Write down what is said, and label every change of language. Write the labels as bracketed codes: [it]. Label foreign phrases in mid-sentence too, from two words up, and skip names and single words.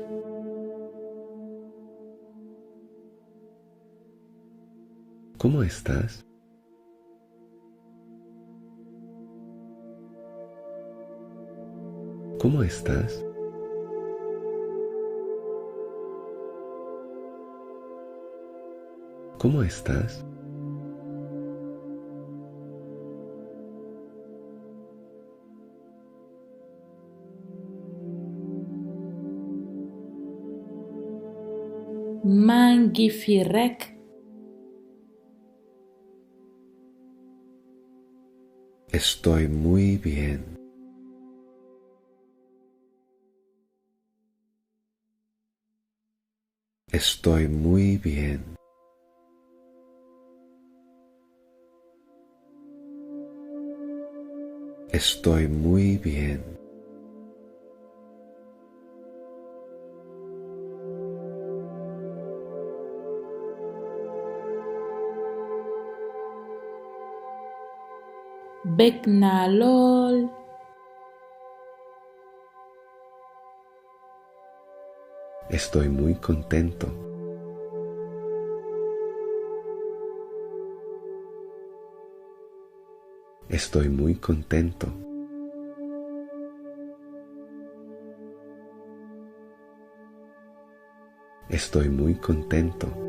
[es] ¿Cómo estás? ¿Cómo estás? ¿Cómo estás? [wo] maa ngi fi rekk. [es] Estoy muy bien. Estoy muy bien. Estoy muy bien. [wo] bég naa lool. [es] Estoy muy contento. Estoy muy contento. Estoy muy contento.